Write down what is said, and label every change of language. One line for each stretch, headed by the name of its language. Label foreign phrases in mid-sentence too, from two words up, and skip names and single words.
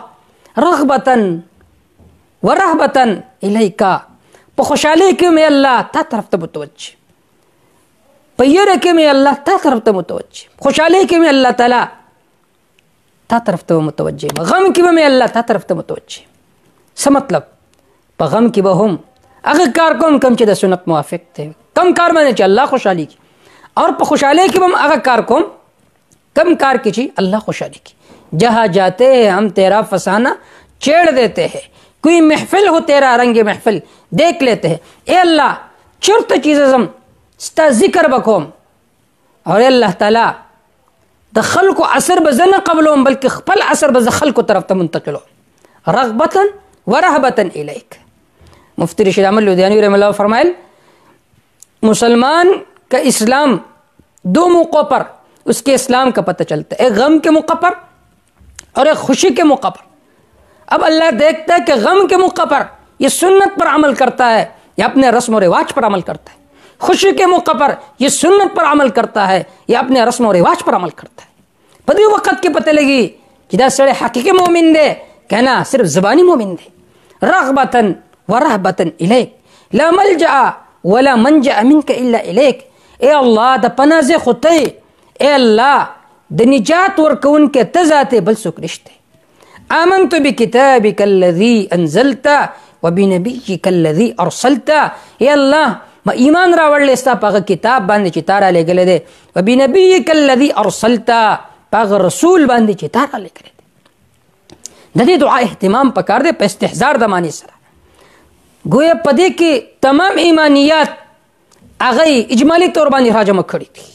Arabic: رغبة ورهبة الیک،
Pashto: په خوشحالۍ کې مې الله تا طرف ته متوجه،
Arabic: په یره کې مې الله تا طرف ته متوجه، خوشحالۍ کې مې الله تعالی تا طرف ته متوجه، غم کې به مې الله تا طرف ته متوجه. څه مطلب؟ په غم کې به هم هغه کار کوم کوم چې د سنت موافق دی، کم کار باندې چې الله خوشحالي کی، اور په خوشحالۍ کې به هم هغه کار کوم کم کار کې چې الله خوشحالي کی.
Urdu: جہاں جاتے ہیں ہم تیرا فسانہ چھیڑ دیتے ہیں، کوئی محفل ہو تیرا رنگ محفل دیکھ لیتے ہیں.
Pashto: اے اللہ چرته چیز زم ستا ذکر بکوم اور الله تعالی د خلکو اثر به زه نه قبلوم بلکې خپل اثر به زه خلکو طرف ته منتقلوم.
Arabic: رغبة ورهبة الیک.
Urdu: مفتی رشید احمد لدھیانوی رحمہ اللہ فرمائل مسلمان کا اسلام دو موقعوں پر اس کے اسلام کا پتہ چلتا ہے، ایک غم کے موقع پر اور ایک خوشی کے موقع پر. اب اللہ دیکھتا ہے کہ غم کے موقع پر یہ سنت پر عمل کرتا ہے یا اپنے رسم و رواج پر عمل کرتا ہے، خوشی کے موقع پر یہ سنت پر عمل کرتا ہے یا اپنے رسم و رواج پر عمل کرتا ہے.
Pashto: پدی وقت کے پتہ لگی کہ دا سڑے حقیقی مومن دے کہنا صرف زبانی مومن دے.
Arabic: رغبة ورهبة الیک لا ملجأ ولا منجأ منك الا الیک.
Pashto: اے اللہ د پناه ځای خو ته، اے الله د نجات ورکون کې ته ذاته بل څوک نشته.
Arabic: آمنت بکتابک الذی انزلت وبنبیک الذی ارسلت.
Pashto: اے الله ما ایمان راوړل ستا په هغه کتاب باندې چې تا را لېږلی دی،
Arabic: وبنبیک الذی ارسلت،
Pashto: په هغه رسول باندې چې تا را لېږلی دی. د دې دعا اهتمام پکار دی په استحضار د معنی سره. گویا په دې کې تمام ایمانیات هغه اجمالی طور باندې راجمع کړي دي.